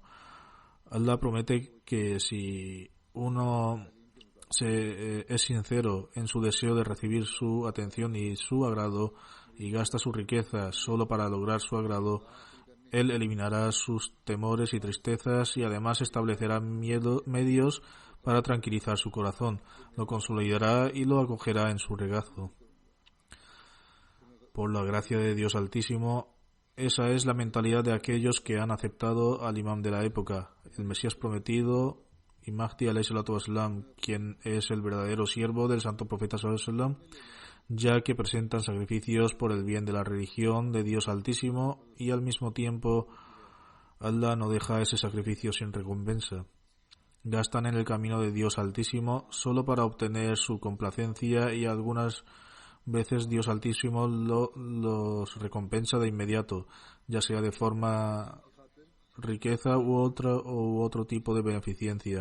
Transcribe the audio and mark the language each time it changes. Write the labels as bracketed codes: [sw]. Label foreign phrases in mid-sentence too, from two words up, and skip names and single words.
[es] Allah promete que si uno es sincero en su deseo de recibir su atención y su agrado y gasta su riqueza solo para lograr su agrado, Él eliminará sus temores y tristezas y además establecerá medios para tranquilizar su corazón, lo consolidará y lo acogerá en su regazo. Por la gracia de Dios Altísimo, esa es la mentalidad de aquellos que han aceptado al imán de la época, el Mesías prometido y Mahdi [ar] عليه الصلاة والسلام, [es] quien es el verdadero siervo del santo profeta [ar] صلى الله عليه وسلم, [es] ya que presentan sacrificios por el bien de la religión de Dios Altísimo y al mismo tiempo Allah no deja ese sacrificio sin recompensa. Gastan en el camino de Dios Altísimo solo para obtener su complacencia y algunas veces Dios Altísimo los recompensa de inmediato, ya sea de forma riqueza u otro tipo de beneficencia.